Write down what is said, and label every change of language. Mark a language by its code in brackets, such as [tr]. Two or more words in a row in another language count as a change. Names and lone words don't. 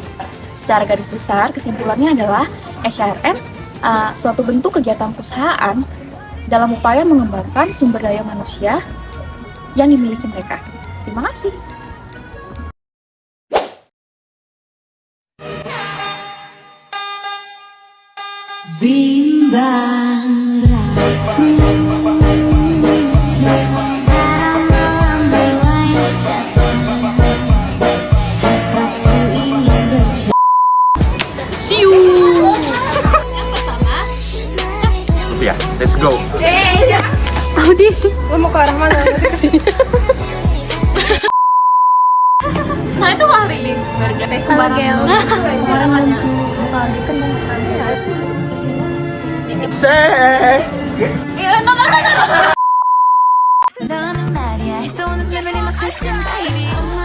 [id] Secara garis besar, kesimpulannya adalah HRM suatu bentuk kegiatan perusahaan dalam upaya mengembangkan sumber daya manusia yang dimiliki mereka. Terima kasih. Bimbang ragu [en] See you. Ya, let's go. [id] Audi, lo mau ke arah mana? Nanti ke sini. Nah itu mah Lilin, baru kayak sembarangan. Sembarangannya. [ko] 넌 말이야, 또 오는 내 눈이 막 슬픈 baby